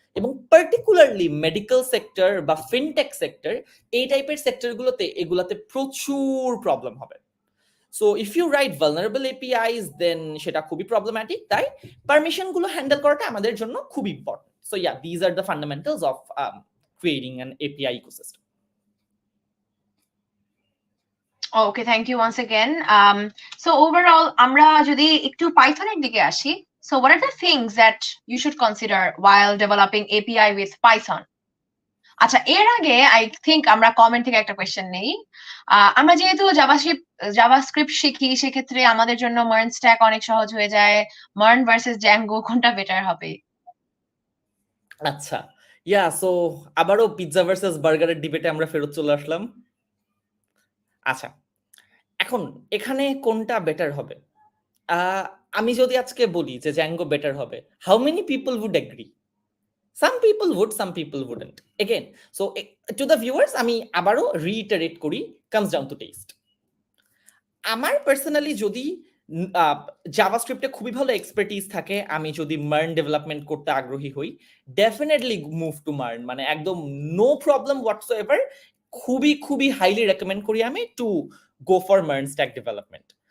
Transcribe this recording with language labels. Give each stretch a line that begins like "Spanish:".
Bangla: এবং particularly medical sector বা fintech sector, এই টাইপের সেক্টরগুলোতে এগুলাতে প্রচুর প্রবলেম হবে।
English: so if you write vulnerable APIs then
Bangla: সেটা খুবই
English: Problematic.
Bangla: তাই পারমিশনগুলো হ্যান্ডেল করাটা আমাদের জন্য খুব important.
English: So yeah, these are the fundamentals of creating an API ecosystem. Okay, thank you once again. So overall,
Bangla: আমরা যদি একটু পাইথনের দিকে আসি,
English: so what are the things that you should consider while developing API with Python?
Bangla: আচ্ছা, এর আগে
English: I think
Bangla: আমরা comment থেকে একটা কোয়েশ্চেন নেই। আমরা যেহেতু জাভাস্ক্রিপ্ট শিখি, সেক্ষেত্রে আমাদের জন্য মার্ন স্ট্যাক অনেক সহজ হয়ে যায়। মার্ন ভার্সেস জ্যাঙ্গো কোনটা বেটার হবে? আচ্ছা, সো আবারও পিৎজা ভার্সেস বার্গারের ডিবেটে আমরা ফেরত চলে আসলাম। আচ্ছা, এখন এখানে কোনটা বেটার হবে? আমি যদি আজকে বলি যে জ্যাঙ্গো বেটার হবে,
English: How many people would agree? Some people would, some people wouldn't. Again, so to the viewers,
Bangla: আমি আবারও
English: reiterate করি, comes down to taste.
Bangla: আমার পার্সোনালি যদি জাভাস্ক্রিপ্টে খুবই ভালো এক্সপার্টিস থাকে, আমি যদি মার্ন ডেভেলপমেন্ট করতে আগ্রহী হই,
English: definitely move to MERN,
Bangla: মানে একদম
English: No problem whatsoever.
Bangla: খুবই খুবই হাইলি রেকমেন্ড করি আমি
English: To go for MERN stack development.